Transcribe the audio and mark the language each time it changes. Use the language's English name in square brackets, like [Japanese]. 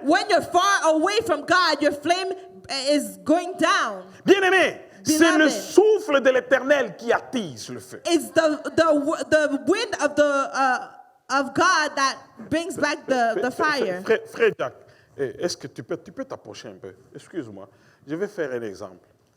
[English] When you're far away from God, your flame is going down. [French] Bien-aimé, c'est le [English] Beloved. [French] souffle de l'Éternel qui attise le feu. [English] It's the wind of God that brings back the fire. [French] Frère Jacques, est-ce que tu peux t'approcher un peu? Excuse-moi, je vais faire un exemple.